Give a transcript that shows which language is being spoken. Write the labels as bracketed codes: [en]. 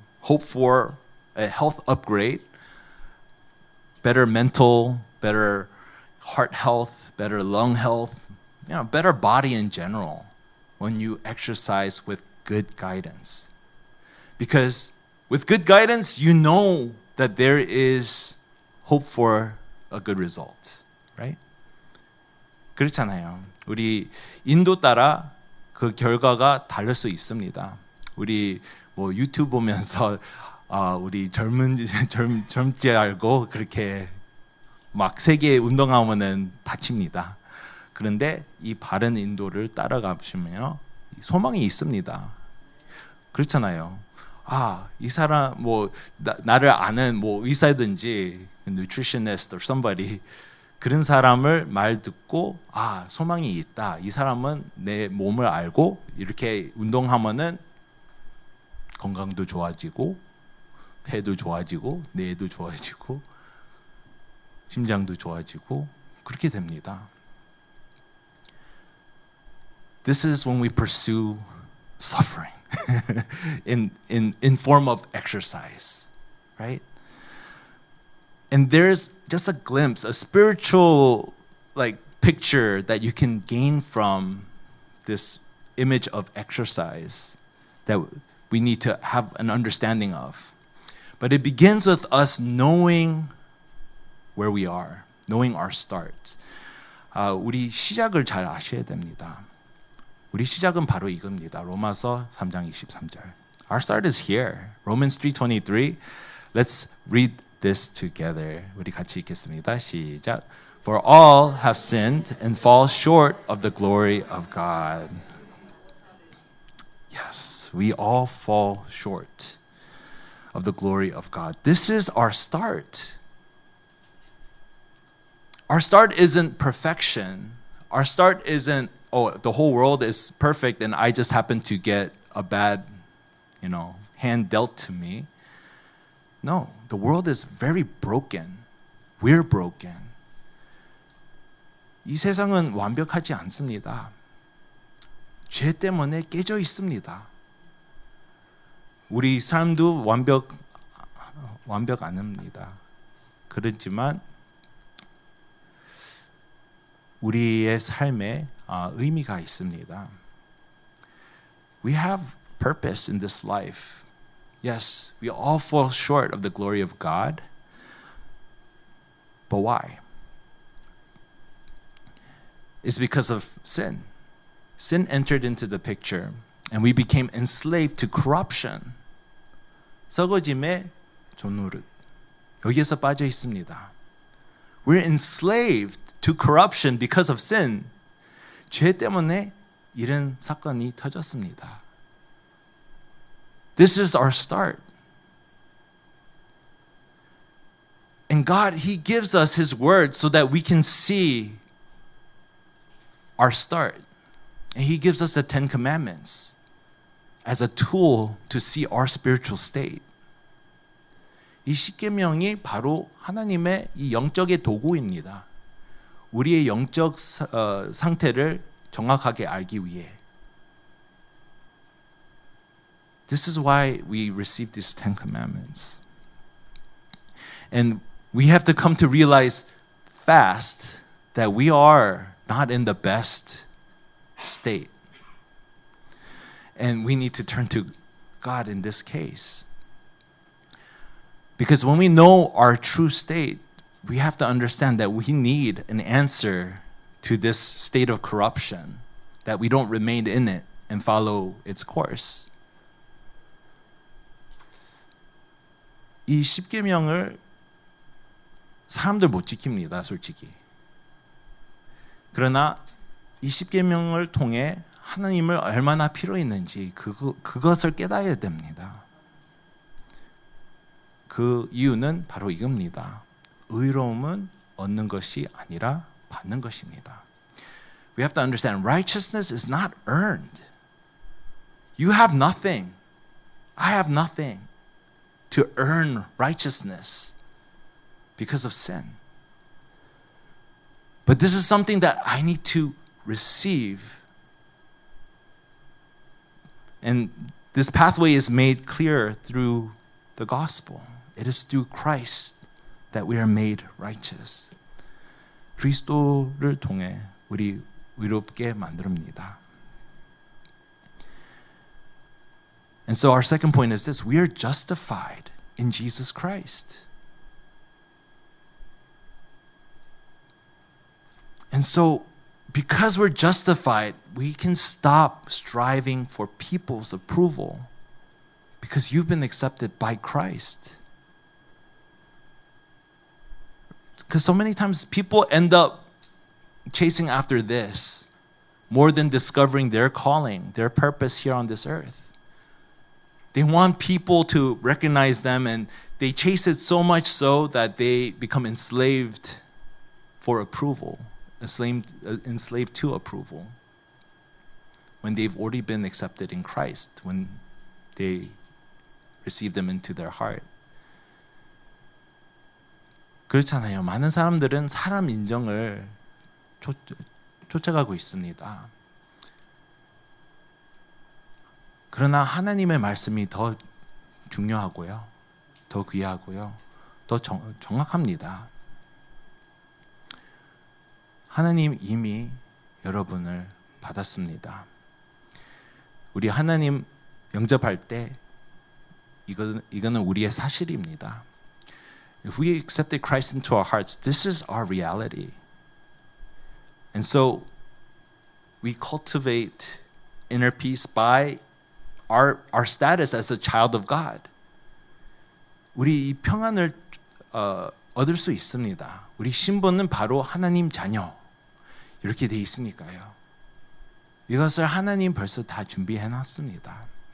[en] Hope for a health upgrade, better mental, better heart health, better lung health, better body in general when you exercise with good guidance. Because with good guidance, you know that there is hope for a good result, right? [ko] 그렇잖아요. 우리 인도 따라 그 결과가 다를 수 있습니다. 우리 유튜브 보면서 우리 젊지 알고 그렇게 막 세게 운동하면은 다칩니다. 그런데 이 바른 인도를 따라가시면요, 소망이 있습니다. 그렇잖아요. 이 사람 나를 아는 의사든지 [en] nutritionist or somebody [ko] 그런 사람을 말 듣고 소망이 있다. 이 사람은 내 몸을 알고 이렇게 운동하면은 건강도 좋아지고 폐도 좋아지고 뇌도 좋아지고 심장도 좋아지고 그렇게 됩니다. [en] This is when we pursue suffering in form of exercise, right? And there's just a glimpse, a spiritual picture that you can gain from this image of exercise that we need to have an understanding of. But it begins with us knowing where we are, knowing our start. [ko] 우리 시작을 잘 아셔야 됩니다. 우리 시작은 바로 이겁니다. 로마서 3장 23절. [en] Our start is here. Romans 3:23. Let's read this together. [ko] 우리 같이 읽겠습니다. 시작. [en] For all have sinned and fall short of the glory of God. Yes, we all fall short of the glory of God. This is our start. Our start isn't perfection. Our start isn't, the whole world is perfect and I just happen to get a bad, hand dealt to me. No, the world is very broken. We're broken. [ko] 이 세상은 완벽하지 않습니다. 죄 때문에 깨져 있습니다. 우리 삶도 완벽 안 합니다. 그렇지만 우리의 삶에 의미가 있습니다. [en] We have purpose in this life. Yes, we all fall short of the glory of God. But why? It's because of sin. Sin entered into the picture and we became enslaved to corruption. [ko] 썩어짐의 종노릇. 여기에서 빠져 있습니다. [en] We're enslaved to corruption because of sin. [ko] 죄 때문에 이런 사건이 터졌습니다. [en] This is our start. And God, He gives us His word so that we can see our start. And He gives us the 10 Commandments as a tool to see our spiritual state. [ko] 이 십계명이 바로 하나님의 이 영적의 도구입니다. 우리의 영적 상태를 정확하게 알기 위해. [en] This is why we receive these 10 Commandments. And we have to come to realize fast that we are not in the best state. And we need to turn to God in this case. Because when we know our true state, we have to understand that we need an answer to this state of corruption, that we don't remain in it and follow its course. [ko] 이 십계명을 사람들 못 지킵니다, 솔직히. 그러나 이 십계명을 통해 하나님을 얼마나 필요 있는지 그것을 깨달아야 됩니다. 그 이유는 바로 이겁니다. 의로움은 얻는 것이 아니라 받는 것입니다. [en] We have to understand righteousness is not earned. You have nothing. I have nothing to earn righteousness because of sin. But this is something that I need to receive. And this pathway is made clear through the gospel. It is through Christ that we are made righteous. [ko] 그리스도를 통해 우리 의롭게 만듭니다. [en] And so our second point is this: we are justified in Jesus Christ. And so, because we're justified, we can stop striving for people's approval because you've been accepted by Christ. Because so many times people end up chasing after this. more than discovering their calling, their purpose here on this earth. They want people to recognize them, and they chase it so much so that they become enslaved for approval, enslaved to approval, when they've already been accepted in Christ, when they receive them into their heart. [ko] 그렇잖아요. 많은 사람들은 사람 인정을 쫓아가고 있습니다. 그러나 하나님의 말씀이 더 중요하고요, 더 귀하고요, 더 정확합니다. 하나님 이미 여러분을 받았습니다. 우리 하나님 영접할 때 이거는 우리의 사실입니다. [en] If we accepted Christ into our hearts, this is our reality. And so we cultivate inner peace by our status as a child of God. [ko] 우리 이 평안을 얻을 수 있습니다. 우리 신분은 바로 하나님 자녀. 이렇게 돼 있으니까요. 이것을 하나님 벌써 다 준비해 놨습니다.